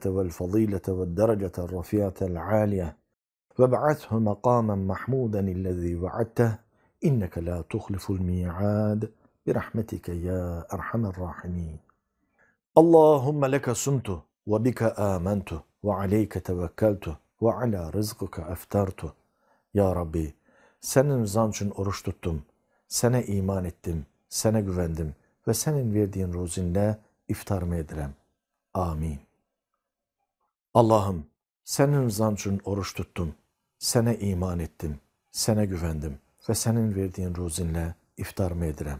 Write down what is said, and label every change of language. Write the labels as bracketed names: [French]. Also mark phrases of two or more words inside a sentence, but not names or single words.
[Arabic] والفضيلة والدرجة الرفيعة العالية وابعثه مقاما محمودا الذي وعدته إنك لا تخلف الميعاد برحمتك يا أرحم الراحمين اللهم لك صمت وبك آمنت وعليك توكلت وعلى رزقك أفطرت [Turkish] Ya Rabbi, senin rızan için oruç tuttum, sana iman ettim, sana güvendim ve senin verdiğin ruzinle iftarımı ederim. Amin. Allah'ım, senin rızan için oruç tuttum, sana iman ettim, sana güvendim ve senin verdiğin ruzinle iftarımı ederim.